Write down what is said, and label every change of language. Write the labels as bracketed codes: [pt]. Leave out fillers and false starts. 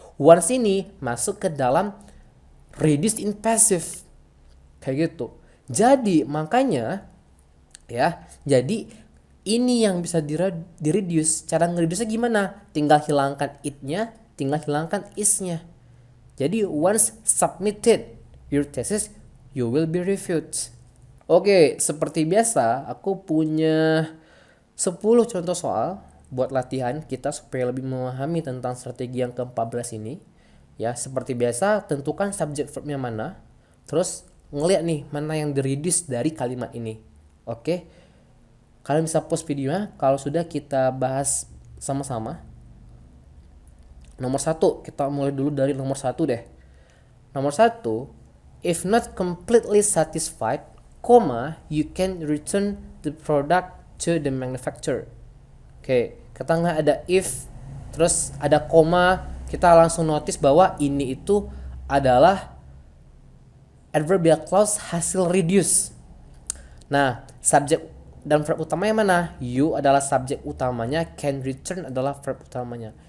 [id] Once ini masuk ke dalam reduced in passive kayak gitu. Jadi makanya ya, jadi ini yang bisa di-reduce. Cara nge-reduce gimana? Tinggal hilangkan it-nya, tinggal hilangkan is-nya. Jadi [en] once submitted your thesis you will be reviewed. [id] Oke, seperti biasa aku punya 10 contoh soal buat latihan kita supaya lebih memahami tentang strategi yang ke-14 ini. Ya, seperti biasa tentukan subjek verbnya mana. Terus ngeliat nih mana yang di-reduce dari kalimat ini. Oke. Kalian bisa pause videonya kalau sudah kita bahas sama-sama. Nomor 1, kita mulai dulu dari nomor 1 deh. Nomor 1, [en] if not completely satisfied, you can return the product to the manufacturer. [id] Oke, kita nggak ada if, terus ada koma, kita langsung notice bahwa ini itu adalah adverbial clause hasil reduce. Nah, subjek dan verb utamanya mana? You adalah subjek utamanya, can return adalah verb utamanya.